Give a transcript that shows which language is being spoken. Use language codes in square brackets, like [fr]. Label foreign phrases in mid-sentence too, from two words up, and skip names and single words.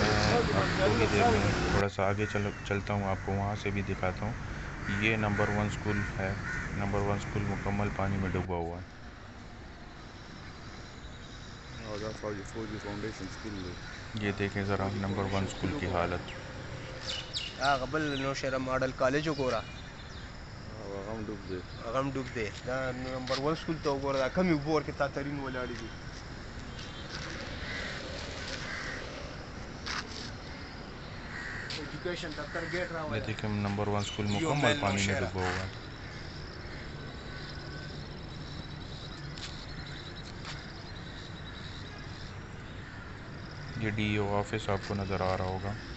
[ur] میں اب تھوڑی دیر میں تھوڑا سا آگے چلتا ہوں، آپ کو وہاں سے بھی دکھاتا ہوں۔ یہ نمبر 1 اسکول ہے، نمبر 1 اسکول مکمل پانی میں ڈوبا ہوا ہے۔ یہ دیکھیں ذرا نمبر 1 اسکول کی حالت۔ [ps] قبل نوشہرہ ماڈل کالج وګوره هغه ډوب دی، دا نمبر 1 سکول ته وګوره، دا کمی اوبه ورکې تا ترین ولاړې دي. [ur] ایجوکیشن دفتر گیٹ یہ [ps] راوړی [ur] دیکھیں نمبر 1 اسکول مکمل پانی میں ڈوبا ہوا ہے۔ یہ ڈی او آفس آپ کو نظر آ رہا ہوگا۔